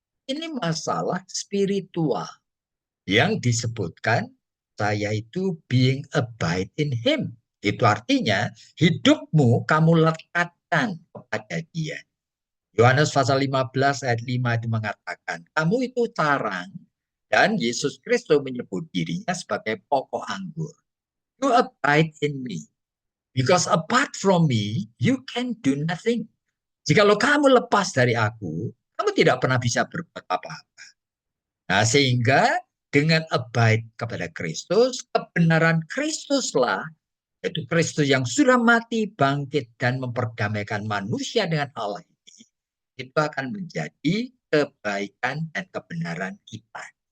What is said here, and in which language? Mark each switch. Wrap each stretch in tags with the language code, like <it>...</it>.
<id>Ini masalah spiritual yang disebutkan saya itu</id> <en>being abide in him.</en> <id>Itu artinya hidupmu kamu lekatkan kepada dia. Yohanes pasal 15 ayat 5 itu mengatakan, kamu itu carang dan Yesus Kristus menyebut dirinya sebagai pokok anggur.</id> <en>You abide in me. Because apart from me, you can do nothing.</en> <id>Jikalau kamu lepas dari aku, kamu tidak pernah bisa berbuat apa-apa. Nah, sehingga dengan abide kepada Kristus, kebenaran Kristuslah, yaitu Kristus yang sudah mati, bangkit, dan memperdamaikan manusia dengan Allah ini, itu akan menjadi kebaikan dan kebenaran kita.</id>